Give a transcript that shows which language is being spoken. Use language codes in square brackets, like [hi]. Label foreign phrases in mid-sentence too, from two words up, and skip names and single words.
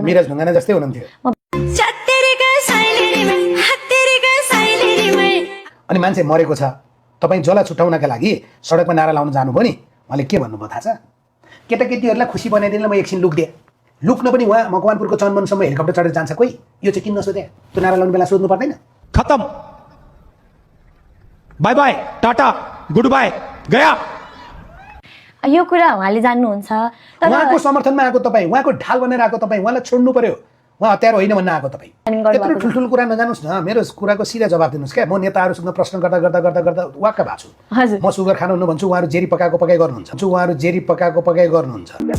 [ne] मिराज ढुङ्गाना जस्तै हुनुहुन्थ्यो? अनि मान्छे मरेको छ, तपाईँ जसलाई छुट्याउनका लागि सडकमा नारा लाउन जानुभयो नि, उहाँले के भन्नुभयो थाहा छ? केटाकेटीहरूलाई खुसी बनाइदिनु म एकछिन लुक्दिएँ। लुक्न पनि उहाँ मकवानपुरको चन्दवनसम्म हेलिकप्टर चढेर जान्छ कोही? यो चाहिँ किन नसोधे? त्यो नारा लाउने बेला सोध्नु पर्दैन? [en] खत्म, bye bye, tata, good bye, गया। [ne] यो कुरा उहाँले जान्नुहुन्छ। तर उहाँको समर्थनमा आएको तपाईँ, उहाँको ढाल बनेर आएको तपाईँ, उहाँलाई छोड्नु पर्यो। उहाँ हतियार होइन भन्न आएको तपाईँ। यत्रो ठुल्ठुलो कुरा नजानुहोस् न, मेरो कुराको सिधा जवाब दिनुहोस् क्या। म नेताहरूसँग प्रश्न गर्दा गर्दा गर्दा गर्दा वाक्क भएको छु। हजुर म सुगर खानुहुन्न भन्छु, उहाँहरू जेरी पकाएको पकाइ गर्नुहुन्छ। उहाँहरू जेरी पकाएको पकाइ गर्नुहुन्छ